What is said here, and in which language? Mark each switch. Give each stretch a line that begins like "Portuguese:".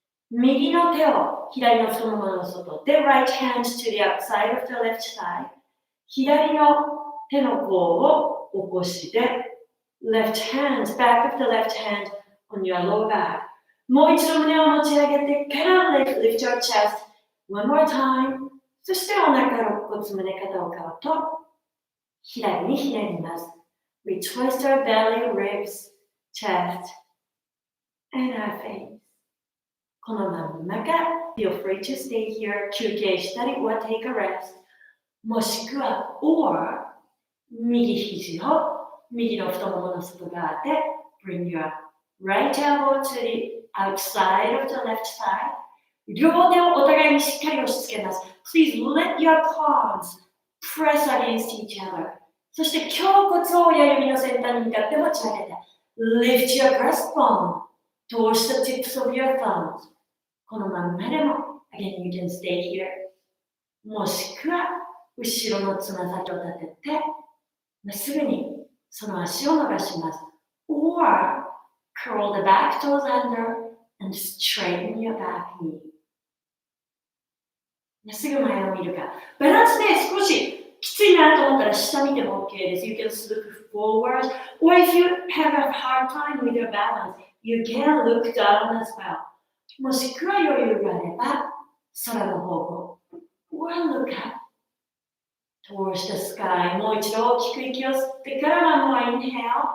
Japanese: 右の手を左の太ももの外。
English: The right hand to the outside of the left thigh。
Japanese: 左の手の甲を起こして、
English: left hand, back of the left hand on your lower back。
Japanese: もう一度胸を持ち上げてから
English: lift your chest one more time。
Japanese: そしてお腹、肋骨、胸、肩をかわと左にひねります。
English: We twist our belly, ribs, chest, and our face。
Japanese: このまんまか、
English: feel free to stay here。
Japanese: 休憩したり、
English: or take a rest。
Japanese: もしくは、
English: or
Japanese: 右肘を右の太ももの外側で
English: bring your right elbow to the outside of the left thigh。
Japanese: 両手をお互いにしっかり押し付けます。
English: Please let your palms press against each other。
Japanese: そして胸骨を親指の先端に向かって持ち上げて
English: Lift your breastbone towards the tips of your thumbs。
Japanese: このまんまでも
English: Again, you can stay here。
Japanese: もしくは後ろのつま先を立ててまっすぐにその足を伸ばします。
English: Or curl the back toes under and straighten your back knee。
Japanese: すぐ前を見るか。バランスで少しきついなと思ったら下見ても OK です。
English: You can look forward, or if you have a hard time with your balance, you can look down as well。
Japanese: もしくは余裕があれば空の方向。
English: or look up towards the sky。
Japanese: もう一度大きく息を吸ってからもうインヘル。